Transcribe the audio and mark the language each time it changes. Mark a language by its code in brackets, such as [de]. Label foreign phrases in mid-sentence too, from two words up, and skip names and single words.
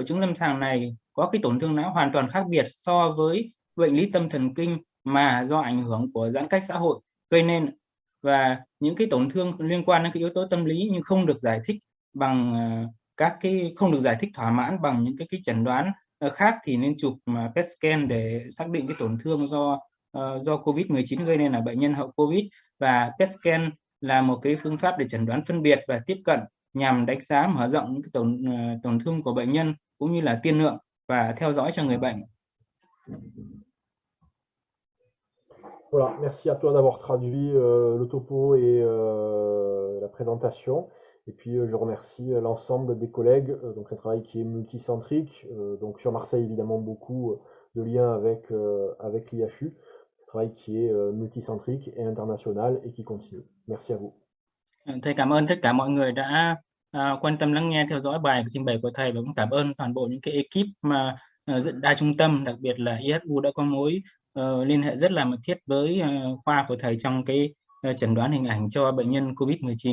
[vi] chứng lâm sàng này có cái tổn thương não hoàn toàn khác biệt so với bệnh lý tâm thần kinh mà do ảnh hưởng của giãn cách xã hội gây nên, và những cái tổn thương liên quan đến cái yếu tố tâm lý nhưng không được giải thích bằng không được giải thích thỏa mãn bằng những cái chẩn đoán khác, thì nên chụp [en] PET scan [vi] để xác định cái tổn thương do COVID-19 gây nên là bệnh nhân hậu COVID. Và [en] PET scan [vi] là một cái phương pháp để chẩn đoán phân biệt và tiếp cận nhằm đánh giá mở rộng những cái tổn thương của bệnh nhân cũng như là tiên lượng và theo dõi cho người bệnh. [fr] Voilà, merci à toi d'avoir traduit le topo et la présentation. Et puis je remercie l'ensemble des collègues. Donc c'est un travail qui est multicentrique. Donc sur Marseille, évidemment, beaucoup de liens avec l'IHU. Un travail qui est multicentrique et international et qui continue. Merci à vous. [vi] Thầy cảm ơn tất cả mọi người đã quan tâm lắng nghe, theo dõi bài trình bày của thầy, và cũng cảm ơn toàn bộ những cái ekip mà đa trung tâm, đặc biệt là IHU đã có mối liên hệ rất là mật thiết với khoa của thầy trong cái chẩn đoán hình ảnh cho bệnh nhân COVID-19.